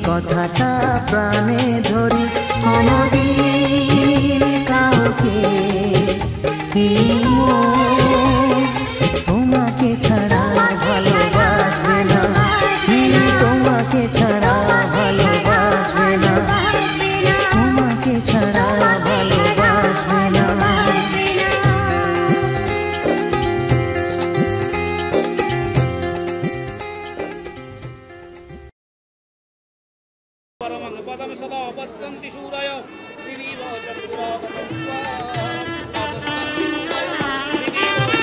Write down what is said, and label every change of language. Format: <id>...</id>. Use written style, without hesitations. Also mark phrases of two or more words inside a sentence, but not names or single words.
<bn>কথাটা প্রাণে ধরি কোনদিন কাউকে তোমাকে ছাড়া ভালোবাসবে না, তোমাকে ছাড়া ভালোবাসবে না, তোমাকে ছাড়া ভালোবাসবে না।</bn> <sa>पदम सदा पश्यन्ति सूरय दिवीव चक्षुरागतं स्वाहा पश्यन्ति सूरय दिवीव</sa>